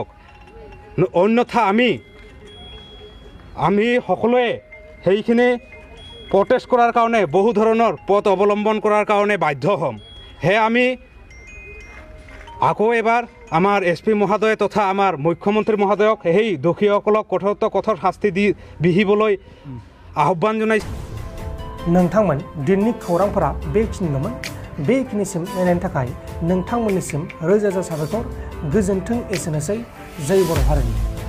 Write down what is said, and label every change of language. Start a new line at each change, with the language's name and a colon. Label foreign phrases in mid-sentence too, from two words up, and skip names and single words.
Assamese: অন্যথা আমি সকলোৱে সেইখিনি প্ৰটেষ্ট কৰাৰ কাৰণে বহু ধৰণৰ পথ অৱলম্বন কৰাৰ কাৰণে বাধ্য হ'ম। সেয়ে আমি আকৌ এবাৰ আমাৰ SP মহোদয় তথা আমাৰ মুখ্যমন্ত্ৰী মহোদয়ক সেই দোষীসকলক কঠোৰতকৈ কঠোৰ শাস্তি দি বিহিবলৈ আহ্বান জনাইছোঁ।
Bodo: नोंथांमोन दिननि खौरांफोरा बेखिनिल'मोन। बेखिनिसिम नायनायनि थाखाय नोंथांमोननिसिम रोजा रोजा साबायखर। गोजोन्थों। एसेनोसै। जय बर' हारिनि।